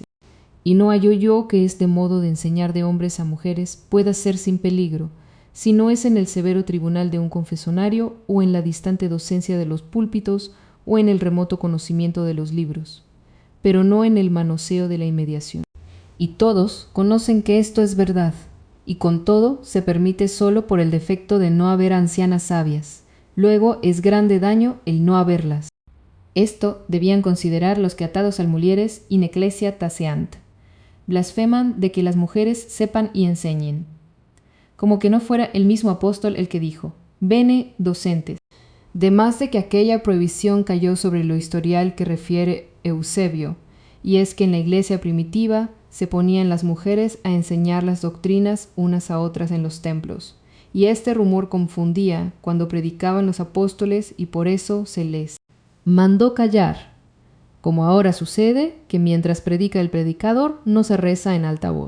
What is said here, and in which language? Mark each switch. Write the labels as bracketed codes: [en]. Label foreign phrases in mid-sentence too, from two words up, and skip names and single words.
[es] Y no hallo yo que este modo de enseñar de hombres a mujeres pueda ser sin peligro, si no es en el severo tribunal de un confesonario, o en la distante docencia de los púlpitos, o en el remoto conocimiento de los libros, pero no en el manoseo de la inmediación. Y todos conocen que esto es verdad, y con todo se permite solo por el defecto de no haber ancianas sabias. Luego es grande daño el no haberlas. Esto debían considerar los que atados al [la] mulieres in ecclesia taceant. [es] Blasfeman de que las mujeres sepan y enseñen. Como que no fuera el mismo apóstol el que dijo, [la] bene docentes. [es] De más de que aquella prohibición cayó sobre lo historial que refiere Eusebio, y es que en la iglesia primitiva se ponían las mujeres a enseñar las doctrinas unas a otras en los templos, y este rumor confundía cuando predicaban los apóstoles y por eso se les mandó callar, como ahora sucede que mientras predica el predicador no se reza en alta voz.